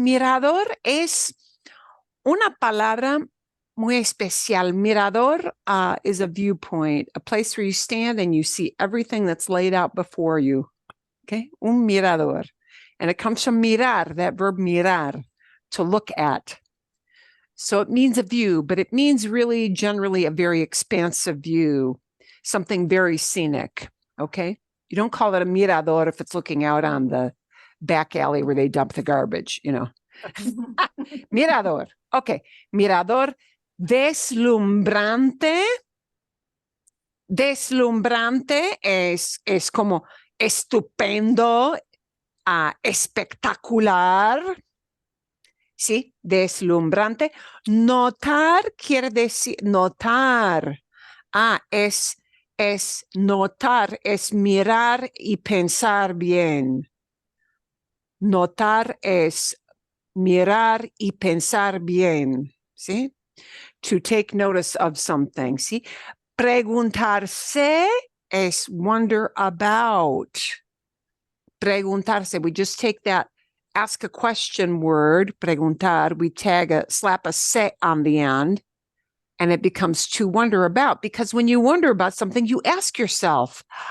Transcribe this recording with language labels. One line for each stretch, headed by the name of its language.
Spanish: Mirador es una palabra muy especial.
English: Mirador is a viewpoint, a place where you stand and you see everything that's laid out before you. Okay, un mirador. And it comes from mirar, that verb mirar, to look at. So it means a view, but it means really generally a very expansive view, something very scenic. Okay, you don't call it a mirador if it's looking out on the back alley where they dump the garbage, you know.
Spanish: Mirador. Okay, mirador deslumbrante. Deslumbrante es como estupendo, espectacular. Sí, deslumbrante. Notar quiere decir notar. Es notar, es mirar y pensar bien. Notar es mirar y pensar bien. ¿Sí?
English: To take notice of something. ¿Sí? Preguntarse es wonder about. Preguntarse, we just take that ask a question word, preguntar, we slap a se on the end, and it becomes to wonder about, because when you wonder about something, you ask yourself.